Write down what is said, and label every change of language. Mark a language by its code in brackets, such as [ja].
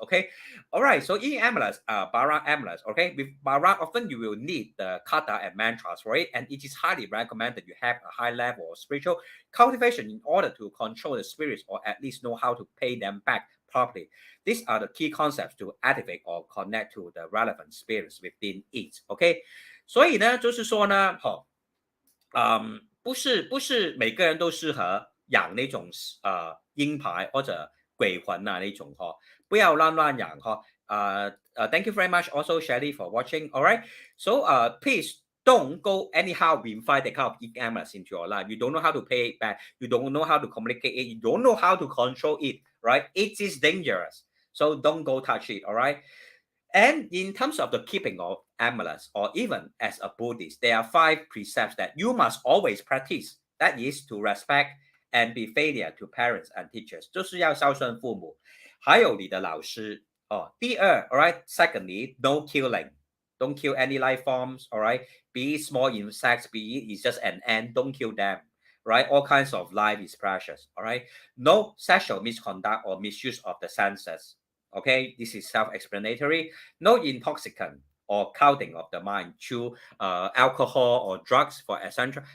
[en] Okay, all right, so in amulets, bara amulets, okay, with bara often you will need the kata and mantras, right, and it is highly recommended you have a high level of spiritual cultivation in order to control the spirits or at least know how to pay them back properly. These are the key concepts to activate or connect to the relevant spirits within it. [zh] OK， 所以呢，就是说呢，不是每个人都适合养那种鹰牌或者鬼魂啊那种不要乱养 [en] Thank you very much also Shelly for watching. All right, so please don't go anyhow invite the kind of e-commerce into your life. You don't know how to pay it back. You don't know how to communicate it. You don't know how to control it. Right? It is dangerous. So don't go touch it. All right. And in terms of the keeping of amulets, or even as a Buddhist, there are 5 precepts that you must always practice. That is to respect and be faithful to parents and teachers. [zh] 就是要孝顺父母，还有你的老师。第二 [en] all right. Secondly, no killing. Don't kill any life forms. All right. Be it small insects, be it is just an ant. Don't kill them. Right. All kinds of life is precious. All right. No sexual misconduct or misuse of the senses. Okay, this is self-explanatory. No intoxicant or clouding of the mind through alcohol or drugs, for etc.